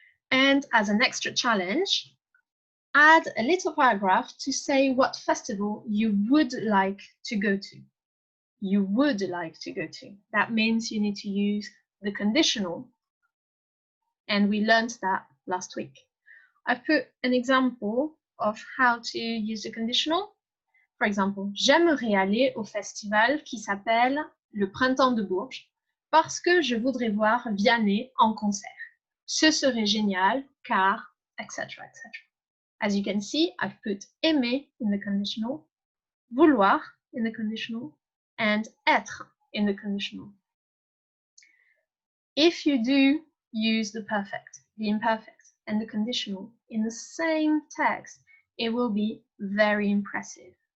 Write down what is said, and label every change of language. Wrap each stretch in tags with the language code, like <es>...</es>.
<en>And as an extra challenge, add a little paragraph to say what festival you would like to go to. You would like to go to. That means you need to use the conditional. And we learned that last week. I've put an example of how to use the conditional. For example,</en> <fr>j'aimerais aller au festival qui s'appelle le Printemps de Bourges parce que je voudrais voir Vianney en concert. Ce serait génial car, etc., etc.</fr> <en>As you can see, I've put aimer in the conditional, vouloir in the conditional, and être in the conditional. If you do use the perfect, the imperfect, and the conditional in the same text, it will be very impressive.</en>